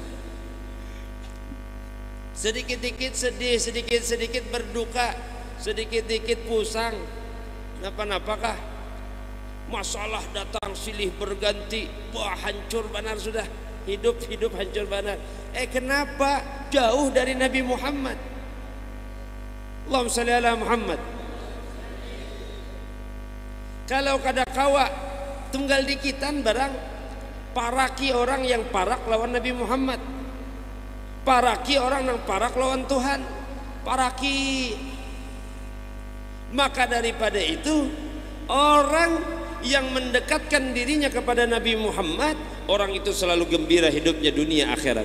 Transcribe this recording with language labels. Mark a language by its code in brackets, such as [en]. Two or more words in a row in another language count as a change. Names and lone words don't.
[bjn] Sedikit-sedikit sedih, sedikit-sedikit berduka, sedikit-sedikit pusang. Napa-napakah? Masalah datang silih berganti, wah hancur benar sudah. Hidup hancur benar. Kenapa? Jauh dari Nabi Muhammad. [ar] اللهم صل على محمد. [bjn] Kalau kada kawa tunggal dikitan barang paraki orang yang parak lawan Nabi Muhammad, paraki orang yang parak lawan Tuhan, paraki. Maka daripada itu orang yang mendekatkan dirinya kepada Nabi Muhammad, orang itu selalu gembira hidupnya dunia akhirat.